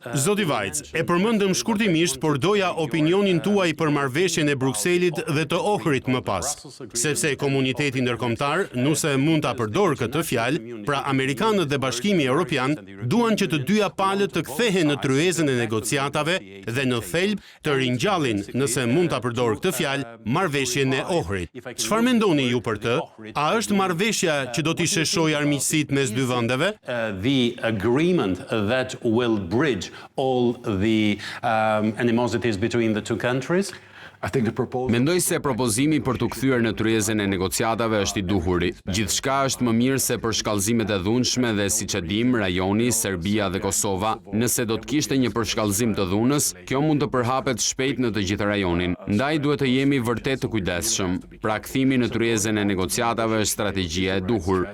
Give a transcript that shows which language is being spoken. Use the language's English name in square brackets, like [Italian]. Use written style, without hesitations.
[Albanian] Zoti Vajc, e përmendëm shkurtimisht, por doja opinionin tuaj për marrëveshjen e Brukselit dhe të Ohrit më pas, sepse komuniteti ndërkombëtar, nëse mund ta përdor këtë fjalë, pra amerikanët dhe Bashkimi Evropian duan që të dyja palët të kthehen në tryezën e negociatave dhe në thelb të ringjallin, nëse mund ta përdor këtë fjalë, marrëveshjen e Ohrit. Çfarë mendoni ju për të? A është marrëveshja që do t'i sheshojë armiqësitë mes dy vendeve? [English] The agreement that will bridge all the animosities between the two countries? [Albanian] Mendoj se propozimi për të kthyer në tryezën e negociatave është i duhuri. Gjithçka është më mirë se përshkallëzimet e dhunshme dhe siç e dim, rajoni, Serbia dhe Kosova, nëse do të kishte një përshkallëzim të dhunës, kjo mund të përhapet shpejt në të gjithë rajonin. Ndaj duhet të jemi vërtet të kujdesshëm. Pra kthimi në tryezën e negociatave është strategjia e duhur.